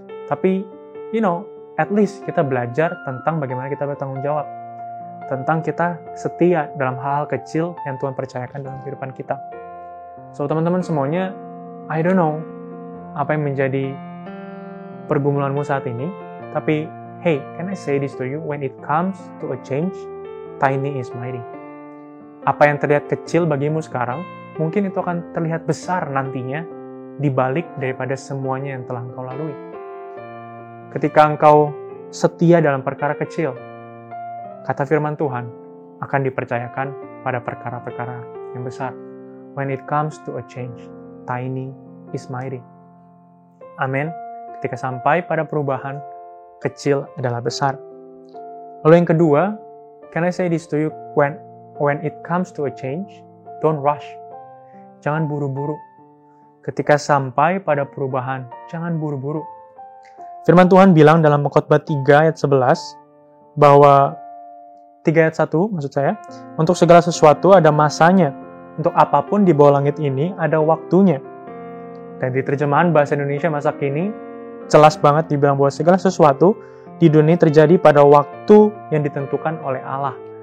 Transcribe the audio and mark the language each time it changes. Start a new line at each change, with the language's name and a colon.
Indonesian: Tapi,
English: at least
Indonesian: kita belajar tentang bagaimana kita bertanggung jawab. Tentang kita setia dalam hal-hal kecil yang Tuhan percayakan dalam kehidupan kita. So, teman-teman semuanya,
English: I don't know
Indonesian: apa yang menjadi pergumulanmu saat ini.
English: Tapi, hey, can I say this to you? When it comes to a change, tiny is mighty.
Indonesian: Apa yang terlihat kecil bagimu sekarang, mungkin itu akan terlihat besar nantinya di balik daripada semuanya yang telah engkau lalui. ketika engkau setia dalam perkara kecil, kata firman Tuhan akan dipercayakan pada perkara-perkara yang besar.
English: When it comes to a change, tiny is mighty.
Indonesian: Amin. Ketika sampai pada perubahan, kecil adalah besar. Lalu yang kedua,
English: can I say this to you? When it comes to a change, don't rush.
Indonesian: Jangan buru-buru. Ketika sampai pada perubahan, jangan buru-buru. Firman Tuhan bilang dalam Khotbah 3 ayat 11, bahwa 3 ayat 1 maksud saya, untuk segala sesuatu ada masanya. Untuk apapun di bawah langit ini ada waktunya. Dan di terjemahan bahasa Indonesia masa kini, jelas banget dibilang bahwa segala sesuatu di dunia terjadi pada waktu yang ditentukan oleh Allah.